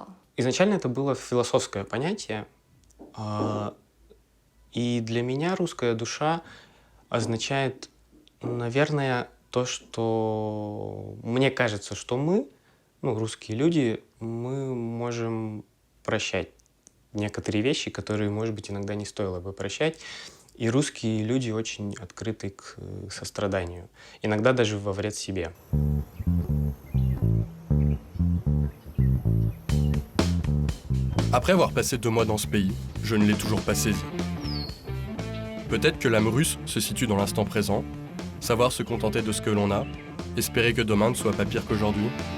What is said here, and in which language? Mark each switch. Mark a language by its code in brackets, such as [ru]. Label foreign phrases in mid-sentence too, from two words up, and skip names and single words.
[ru] Изначально это было философское понятие, и для меня русская душа означает, наверное, то, что мне кажется, что мы, русские люди, мы можем прощать некоторые вещи, которые, может быть, иногда не стоило бы прощать. И русские люди очень открыты к состраданию, иногда даже во вред себе. [fr] Après avoir passé 2 mois dans ce pays, je ne l'ai toujours pas saisi. Peut-être que l'âme russe se situe dans l'instant présent, savoir se contenter de ce que l'on a, espérer que demain ne soit pas pire qu'aujourd'hui.